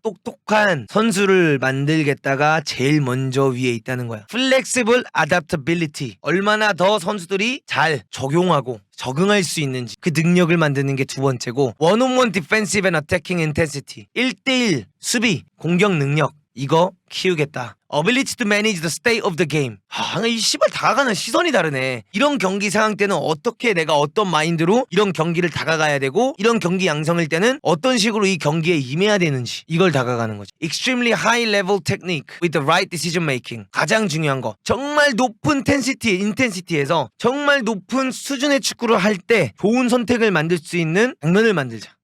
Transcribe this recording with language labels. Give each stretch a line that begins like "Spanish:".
Korean: 똑똑한 선수를 만들겠다가 제일 먼저 위에 있다는 거야.
English: 플렉시블 아답터빌리티,
Korean: 얼마나 더 선수들이 잘 적용하고 적응할 수 있는지 그 능력을 만드는 게 두 번째고,
English: 원온원 디펜시브 앤 어태킹 인텐시티,
Korean: 1대1 수비 공격 능력, 이거 키우겠다.
English: Ability to manage the state of the game.
Korean: 이 씨발 다가가는 시선이 다르네. 이런 경기 상황 때는 어떻게 내가 어떤 마인드로 이런 경기를 다가가야 되고, 이런 경기 양성일 때는 어떤 식으로 이 경기에 임해야 되는지, 이걸 다가가는 거지.
English: Extremely high level technique with the right decision making.
Korean: 가장 중요한 거, 정말 높은 인텐시티에서 정말 높은 수준의 축구를 할 때 좋은 선택을 만들 수 있는 장면을 만들자.